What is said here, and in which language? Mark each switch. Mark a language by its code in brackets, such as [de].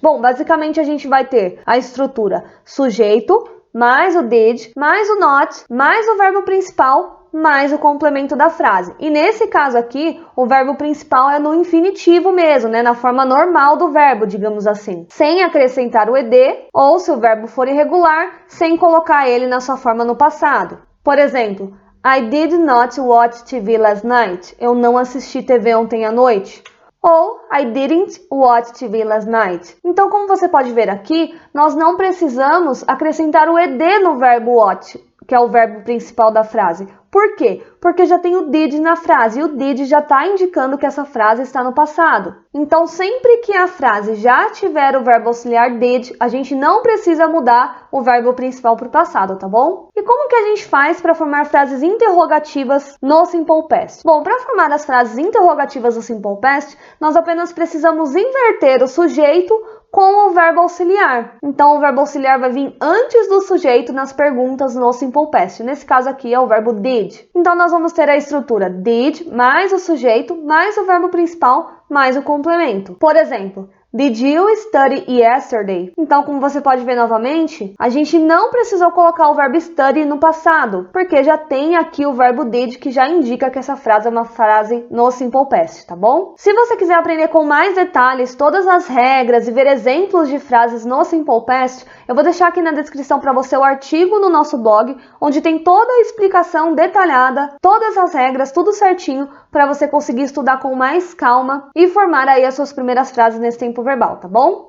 [pt] Bom, basicamente a gente vai ter a estrutura sujeito, mais o did, mais o not, mais o verbo principal, mais o complemento da frase. E nesse caso aqui, o verbo principal é no infinitivo mesmo, né? Na forma normal do verbo, digamos assim. Sem acrescentar o ed, ou se o verbo for irregular, sem colocar ele na sua forma no passado. [en] Por exemplo, I did not watch TV last night. [pt] Eu não assisti TV ontem à noite. [en] Ou I didn't watch TV last night. [pt] Então, como você pode ver aqui, nós não precisamos acrescentar o ed no verbo watch, que é o verbo principal da frase. Por quê? Porque já tem o did na frase e o did já está indicando que essa frase está no passado. Então, sempre que a frase já tiver o verbo auxiliar did, a gente não precisa mudar o verbo principal para o passado, tá bom? E como que a gente faz para formar frases interrogativas no Simple Past? Bom, para formar as frases interrogativas no Simple Past, nós apenas precisamos inverter o sujeito com o verbo auxiliar. Então, o verbo auxiliar vai vir antes do sujeito nas perguntas no Simple Past. Nesse caso aqui é o verbo did. Então, nós vamos ter a estrutura did mais o sujeito mais o verbo principal mais o complemento. Por exemplo, [en] Did you study yesterday? [pt] Então, como você pode ver novamente, a gente não precisou colocar o verbo study no passado, porque já tem aqui o verbo did, que já indica que essa frase é uma frase no simple past, tá bom? Se você quiser aprender com mais detalhes todas as regras e ver exemplos de frases no simple past, eu vou deixar aqui na descrição para você o artigo no nosso blog, onde tem toda a explicação detalhada, todas as regras, tudo certinho, para você conseguir estudar com mais calma e formar aí as suas primeiras frases nesse tempo verbal, tá bom?